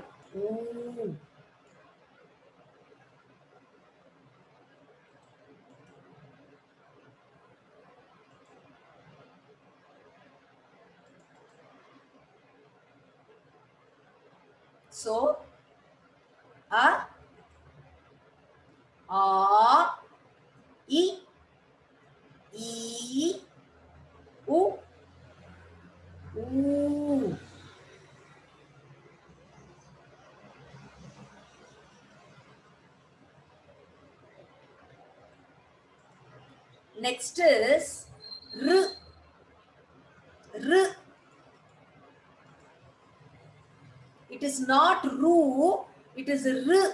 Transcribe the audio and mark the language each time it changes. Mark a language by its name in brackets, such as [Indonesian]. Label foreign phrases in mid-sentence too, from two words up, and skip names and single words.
[English] Ooh. So, a, e, u, oo. Next is r. R. It is not ru, it is r.